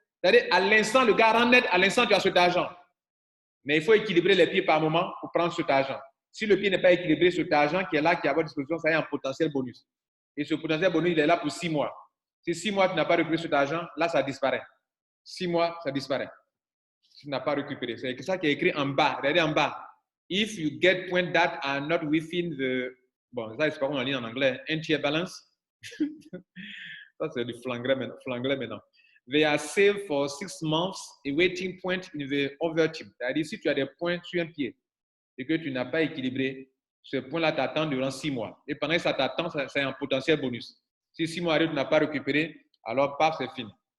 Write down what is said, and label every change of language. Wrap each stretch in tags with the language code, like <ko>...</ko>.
<fr>C'est-à-dire, à l'instant, le gars rentre net, à l'instant, tu as cet argent. Mais il faut équilibrer les pieds par moment pour prendre cet argent. Si le pied n'est pas équilibré, cet argent qui est là, qui est à votre disposition, ça a un potentiel bonus. Et ce potentiel bonus, il est là pour 6 mois. Si 6 mois, tu n'as pas récupéré cet argent, là, ça disparaît. 6 mois, ça disparaît. Tu n'as pas récupéré. C'est ça qui est écrit en bas. Regardez en bas.</fr> <en>If you get points that are not within the...</en> <fr>Bon, ça, je sais pas comment on dit en anglais.</fr> <en>Entire balance.</en> <fr>Ça, c'est du flanglais maintenant.</fr> <en>They are saved for 6 months, awaiting point in the other team.</en> <fr>C'est-à-dire, si tu as des points sur un pied et que tu n'as pas équilibré, ce point-là t'attend durant 6 mois. Et pendant que ça t'attend, c'est un potentiel bonus. Si 6 mois arrivent, tu n'as pas récupéré, alors paf, c'est fini.</fr>